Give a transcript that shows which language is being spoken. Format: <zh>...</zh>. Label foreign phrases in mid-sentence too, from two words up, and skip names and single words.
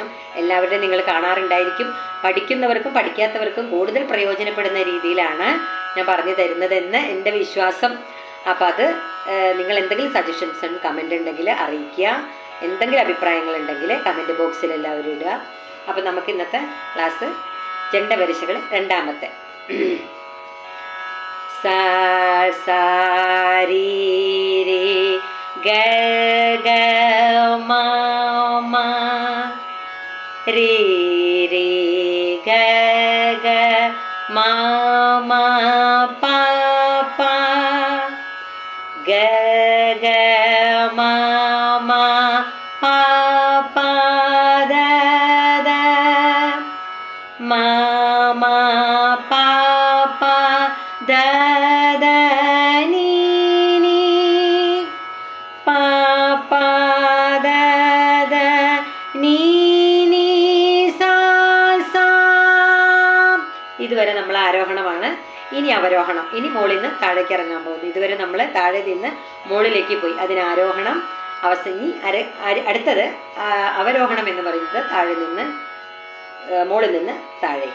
<ml>എല്ലാവരുടെയും നിങ്ങൾ കാണാറുണ്ടായിരിക്കും. പഠിക്കുന്നവർക്കും പഠിക്കാത്തവർക്കും കൂടുതൽ പ്രയോജനപ്പെടുന്ന രീതിയിലാണ് ഞാൻ പറഞ്ഞു തരുന്നതെന്ന് എൻ്റെ വിശ്വാസം. അപ്പം അത് നിങ്ങൾ എന്തെങ്കിലും</ml> <en>suggestions comment</en> <ml>ഉണ്ടെങ്കിൽ അറിയിക്കുക. എന്തെങ്കിലും അഭിപ്രായങ്ങളുണ്ടെങ്കിൽ</ml> <en>comment boxil</en> <ml>എല്ലാവരും ഇടുക. അപ്പം നമുക്ക് ഇന്നത്തെ ക്ലാസ് ജണ്ടവരിശകൾ രണ്ടാമത്തെ. सा सा री रे ग ग मा मा रे रे ग ग मा मा पा पा ग ग मा मा पा पा द द मा मा पा पा द द नी नी पा पा द द नी नी सा सा. ഇതുവരെ നമ്മൾ ആരോഹണമാണ്. ഇനി അവരോഹണം. ഇനി മുകളിൽ നിന്ന് താഴേക്ക് ഇറങ്ങാൻ പോകുന്നു. ഇതുവരെ നമ്മൾ താഴെ നിന്ന് മുകളിലേക്ക് പോയി. അതിന് ആരോഹണം അവസാനി. അടുത്തത് അവരോഹണം എന്ന് പറയുന്നത് താഴെ നിന്ന് മുകളിൽ നിന്ന് താഴേക്ക്.</ml>